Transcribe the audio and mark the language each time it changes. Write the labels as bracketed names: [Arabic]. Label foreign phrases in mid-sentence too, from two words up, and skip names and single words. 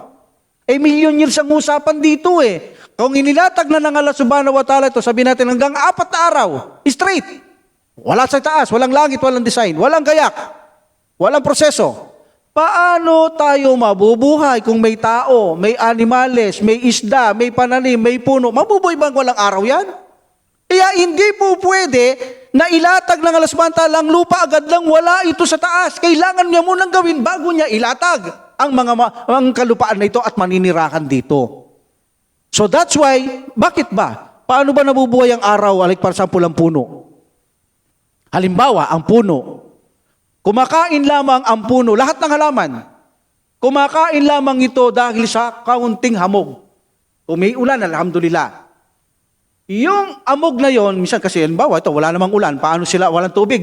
[English] Million years [Filipino] ang usapan dito eh. Kung inilatag na ng [Arabic] الله سبحانه وتعالى [Filipino] ito, sabihin natin hanggang 4 na araw, straight. Wala sa taas, walang langit, walang design, walang gayak, walang proseso. Paano tayo mabubuhay kung may tao, may animales, may isda, may pananim, may puno? Mabubuhay bang walang araw yan? Kaya hindi po pwede na ilatag ng [Arabic] الله سبحانه وتعالى [Filipino] ang lupa agad lang wala ito sa taas. Kailangan niya munang gawin bago niya ilatag ang kalupaan na ito at maninirahan dito. [English] So that's why, [Filipino] bakit ba? Paano ba nabubuhay ang araw, [English] like for example, [Filipino] ang puno? Halimbawa, ang puno. Kumakain lamang ang puno, lahat ng halaman. Kumakain lamang ito dahil sa kaunting hamog. Kung may ulan, alhamdulillah. Yung amog na yon, minsan kasi, halimbawa, ito, wala namang ulan, paano sila, walang tubig?